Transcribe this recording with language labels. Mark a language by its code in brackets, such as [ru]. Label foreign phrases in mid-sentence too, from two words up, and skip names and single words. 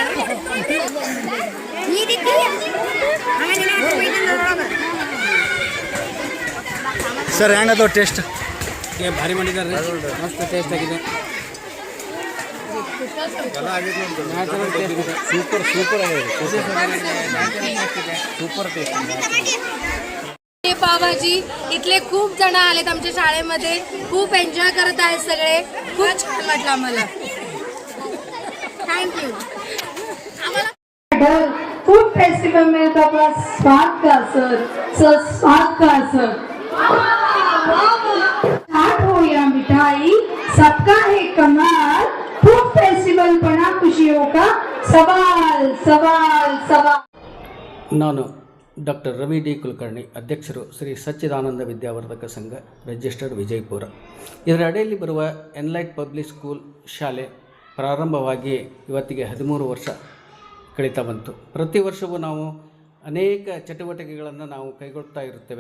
[kn] ಸರ್ ಹೆಂಗದು ಟೇಸ್ಟ್ ಭಾರಿ ಮಾಡಿದ್ದಾರೆ ಮಸ್ತ್ ಟೇಸ್ಟ್ ಆಗಿದೆ [en] super super [kn] ಆಗಿದೆ [en] super taste [mr] पावभाजी इथले खूप जण आलेत आमच्या शाळेमध्ये खूप एन्जॉय करत आहेत सगळे खूप छान वाटलं आम्हाला थँक्यू [en] food festival [hi] में तो आपका स्वागत का सर स्वागत का सर चाट हो या मिठाई सबका है कमाल [en] food festival [hi] बना खुशियों का सवाल सवाल सवाल [kn] ನಾನು ಡಾಕ್ಟರ್ ರವಿ ಡಿ ಕುಲಕರ್ಣಿ, ಅಧ್ಯಕ್ಷರು ಶ್ರೀ ಸಚ್ಚಿದಾನಂದ ವಿದ್ಯಾವರ್ಧಕ ಸಂಘ, ರಿಜಿಸ್ಟರ್ಡ್ ವಿಜಯಪುರ. ಇದರ ಅಡಿಯಲ್ಲಿ ಬರುವ ಎನ್ಲೈಟ್ ಪಬ್ಲಿಕ್ ಸ್ಕೂಲ್ ಶಾಲೆ ಪ್ರಾರಂಭವಾಗಿ ಇವತ್ತಿಗೆ 13 ವರ್ಷ ಕಳೀತಾ ಬಂತು. ಪ್ರತಿ ವರ್ಷವೂ ನಾವು ಅನೇಕ ಚಟುವಟಿಕೆಗಳನ್ನು ನಾವು ಕೈಗೊಳ್ತಾ ಇರುತ್ತೇವೆ.